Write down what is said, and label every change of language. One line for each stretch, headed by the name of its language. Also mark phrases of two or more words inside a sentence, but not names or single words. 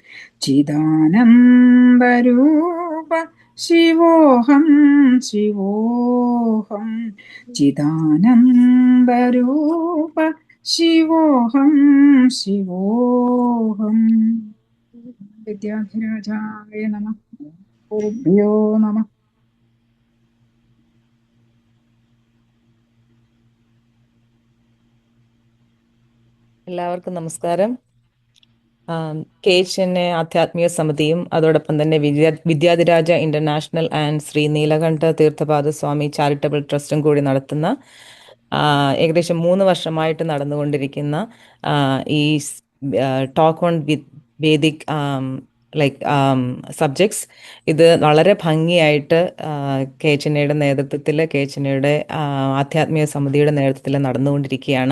Sanskrit: चिदानन्दरूप शिवोऽहं शिवोऽहं चिदानन्दरूप शिवोऽहं शिवोऽहं विद्याधिराजाय नमः गुरुभ्यो नमः
Malayalam: എല്ലാവർക്കും നമസ്കാരം. KHNA ആധ്യാത്മിക സമിതിയും അതോടൊപ്പം തന്നെ വിദ്യാധിരാജ ഇന്റർനാഷണൽ ആൻഡ് ശ്രീ നീലകണ്ഠ തീർത്ഥപാദ സ്വാമി ചാരിറ്റബിൾ ട്രസ്റ്റും കൂടി നടത്തുന്ന ഏകദേശം 3 വർഷമായിട്ട് നടന്നുകൊണ്ടിരിക്കുന്ന ഈ ടോക്ക് ഓൺ വേദിക് സബ്ജക്ട്സ് ഇത് വളരെ ഭംഗിയായിട്ട് KHNAയുടെ നേതൃത്വത്തിൽ KHNAയുടെ ആധ്യാത്മിക സമിതിയുടെ നേതൃത്വത്തിൽ നടന്നുകൊണ്ടിരിക്കുകയാണ്.